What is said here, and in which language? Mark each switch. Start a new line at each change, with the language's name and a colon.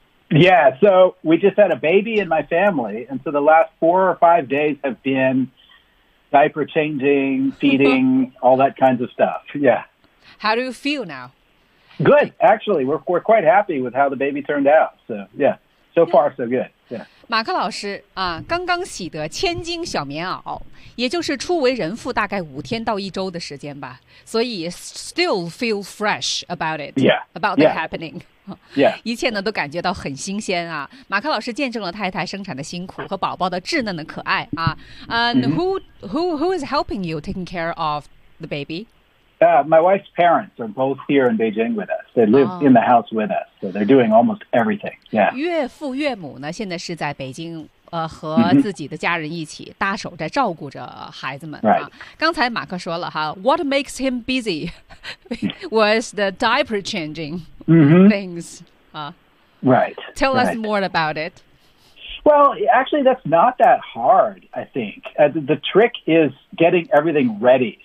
English: Yeah, so we just had a baby in my family, and so the last 4 or 5 days have been diaper changing, feeding, all that kinds of stuff. Yeah. How do you feel now? Good, actually. We're quite happy with how the baby turned out. So, yeah, so far, so good. Yeah.
Chinese: 马克老师啊，刚刚喜得千金小棉袄，也就是初为人父大概5天到1周的时间吧。所以
English: still feel fresh about it. Yeah. About the happening. Yeah.
Chinese: 一切呢都感觉到很新鲜啊。马克老师见证了太太生产的辛苦和宝宝的稚嫩的可爱啊。
English: And who is helping you taking care of the baby? My wife's parents are both here in Beijing with us. They live in the house with us, so they're doing almost everything. Yeah.
Chinese: 岳父岳母呢，现在是在北京，和自己的家人一起大手在照顾着孩子们。
English: Right.
Chinese: 刚才马克说了哈
English: ，What makes him busy was the diaper changing things. Right. Tell us more about it. Well, actually, that's not that hard, I think. The trick is getting everything ready.